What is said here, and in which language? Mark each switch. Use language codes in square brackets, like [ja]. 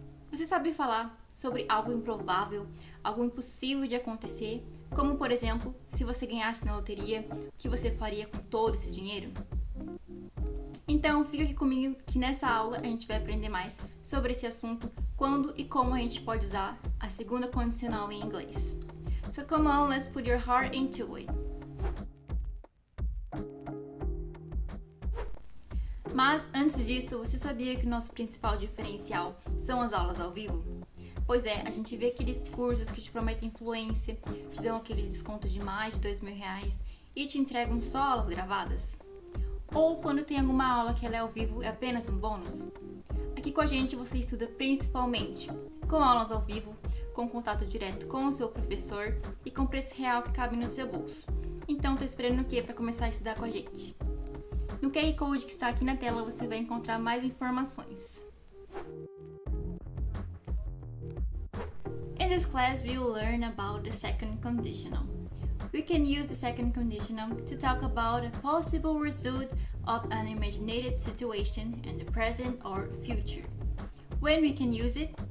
[pt] Você sabe falar sobre algo improvável, algo impossível de acontecer, como por exemplo, se você ganhasse na loteria, o que você faria com todo esse dinheiro? Então fica aqui comigo que nessa aula a gente vai aprender mais sobre esse assunto, quando e como a gente pode usar a segunda condicional em inglês. [en] So come on, let's put your heart into it. [pt] Mas antes disso, você sabia que o nosso principal diferencial são as aulas ao vivo? Pois é, a gente vê aqueles cursos que te prometem influência, te dão aquele desconto de mais de R$2.000 e te entregam só aulas gravadas. Ou quando tem alguma aula que ela é ao vivo, é apenas um bônus. Aqui com a gente você estuda principalmente com aulas ao vivo, com contato direto com o seu professor e com preço real que cabe no seu bolso. Então tá esperando o que para começar a estudar com a gente? No QR Code que está aqui na tela você vai encontrar mais informações. [en] In this class we will learn about the second conditional. We can use the second conditional to talk about a possible result of an imagined situation in the present or future. When we can use it?